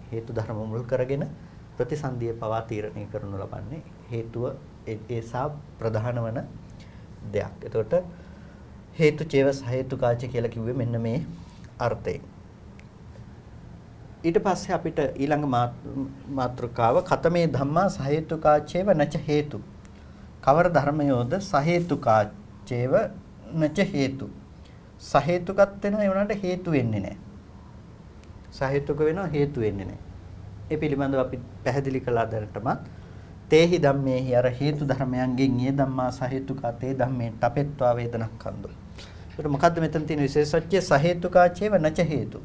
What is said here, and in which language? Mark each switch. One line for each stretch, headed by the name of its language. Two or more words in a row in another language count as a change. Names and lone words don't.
Sinhala: හේතු ධර්ම මුල් කරගෙන ප්‍රතිසන්දිය පවා තීරණය කරනු ලබන්නේ. හේතුව ඒසා ප්‍රධාන වන දෙයක්. එතකොට හේතු චේව සහේතුකාච කියලා කිව්වේ මෙන්න මේ අර්ථයෙන්. ඊට පස්සේ අපිට ඊළඟ මාතෘකාව
Pali: කතමේ ධම්මා සහේතුකාචේව නච හේතු.
Sinhala: කවර ධර්මයෝද
Pali: සහේතුකාචේව නච හේතු.
Sinhala: සහේතුකත් වෙනවා ඒ වුණාට හේතු වෙන්නේ නැහැ. සහේතුක වෙනවා හේතු වෙන්නේ නැහැ. ඒ පිළිබඳව අපි පැහැදිලි කළා දැනටමත්.
Pali: තේහි ධම්මේහි
Sinhala: අර හේතු ධර්මයන්ගෙන්
Pali: ඊය ධම්මා සහේතුකා තේ ධම්මේ තපෙත්වා වේදනක්ඛන්දෝ.
Sinhala: ඒකට මොකද්ද මෙතන තියෙන විශේෂත්වය
Pali: සහේතුකාචේව නච හේතු.